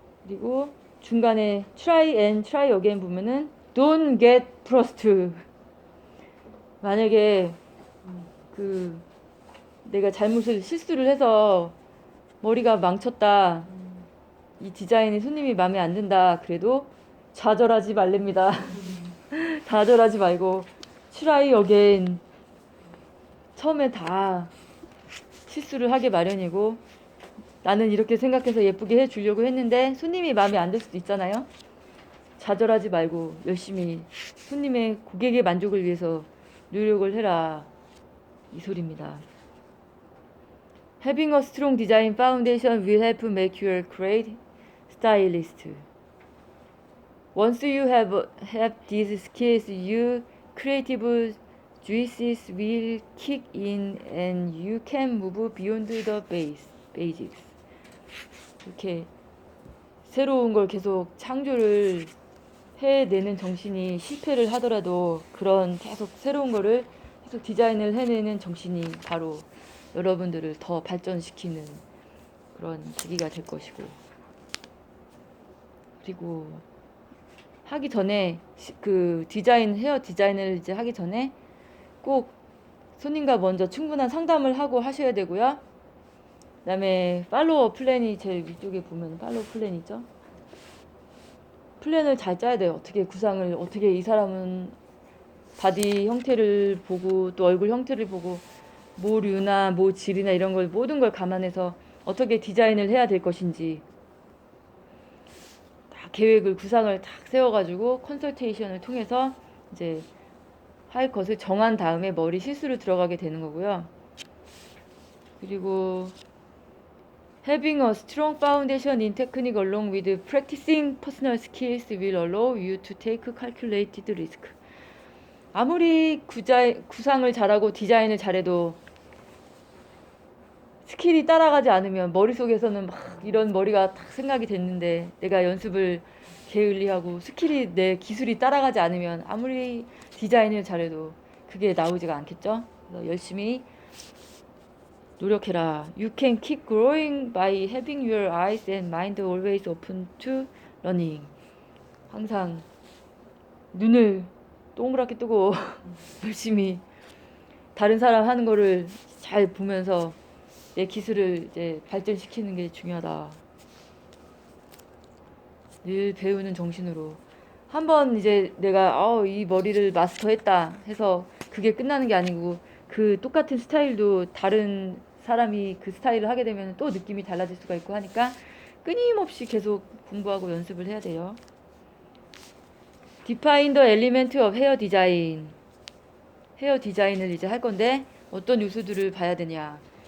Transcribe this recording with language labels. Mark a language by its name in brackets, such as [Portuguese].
[Korean] 그리고 중간에 [English] try and try again [Korean] 보면은 [English] don't get lost. [Korean] 만약에 내가 실수를 해서 머리가 망쳤다, 이 디자인이 손님이 마음에 안 든다, 그래도 좌절하지 말랍니다. 좌절하지 말고 [English] try again. [Korean] 처음에 다 실수를 하게 마련이고, 나는 이렇게 생각해서 예쁘게 해주려고 했는데 손님이 마음에 안 들 수도 있잖아요. 좌절하지 말고 열심히 손님의 고객의 만족을 위해서 노력을 해라, 이 소리입니다. [English] Having a strong design foundation will help make you a great stylist. Once you have these skills, your creative juices will kick in and you can move beyond the basics. [Korean] 이렇게 새로운 걸 계속 창조를 해내는 정신이, 실패를 하더라도 그런 계속 새로운 거를 계속 디자인을 해내는 정신이 바로 여러분들을 더 발전시키는 그런 계기가 될 것이고, 그리고 하기 전에 헤어 디자인을 이제 하기 전에 꼭 손님과 먼저 충분한 상담을 하고 하셔야 되고요. 그 다음에 팔로워 플랜이 제일 위쪽에 보면 팔로워 플랜이죠. 플랜을 잘 짜야 돼요. 어떻게 이 사람은 바디 형태를 보고 또 얼굴 형태를 보고 모류나 질이나 이런 걸 모든 걸 감안해서 어떻게 디자인을 해야 될 것인지 다 구상을 딱 세워가지고 컨설테이션을 통해서 이제 할 것을 정한 다음에 머리 실수로 들어가게 되는 거고요. 그리고 [English] Having a strong foundation in technique along with practicing personal skills will allow you to take calculated risk. [Korean] 아무리 구상을 잘하고 디자인을 잘해도 스킬이 따라가지 않으면, 머릿속에서는 막 이런 머리가 딱 생각이 됐는데 내가 연습을 게을리하고 내 기술이 따라가지 않으면 아무리 디자인을 잘해도 그게 나오지가 않겠죠. 그래서 열심히 노력해라. [English] You can keep growing by having your eyes and mind always open to learning. [Korean] 항상 눈을 동그랗게 뜨고 열심히 다른 사람 하는 거를 잘 보면서 내 기술을 이제 발전시키는 게 중요하다. 늘 배우는 정신으로. 한번 이제 내가 이 머리를 마스터했다 해서 그게 끝나는 게 아니고, 그 똑같은 스타일도 다른 사람이 그 스타일을 하게 되면 또 느낌이 달라질 수가 있고 하니까 끊임없이 계속 공부하고 연습을 해야 돼요. [English] Define the element of hair design. [Korean] 헤어 디자인을 이제 할 건데 어떤 요소들을 봐야 되냐.